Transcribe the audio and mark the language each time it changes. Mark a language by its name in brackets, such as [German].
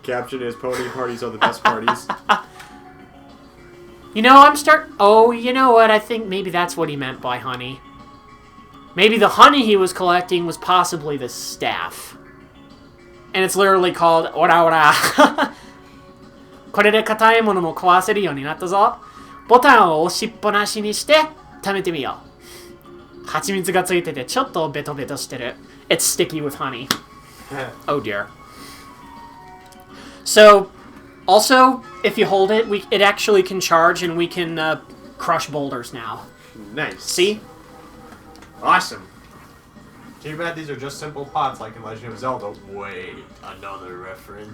[English] Caption is pony parties are the best parties. You know, Oh, you know what? I think maybe that's what he meant by honey. Maybe the honey he was collecting was possibly the staff. And it's literally called Ora Ora. [Japanese] これで硬いものも壊せるようになったぞ。ボタンを押しっぱなしにして貯めてみよう。蜂蜜がついててちょっとベトベトしてる。 [English] It's sticky with honey. Oh dear. So, also, if you hold it, it actually can charge and we can crush boulders now. Nice. See? Awesome. Too bad these are just simple pots like in Legend of Zelda. Wait, another reference.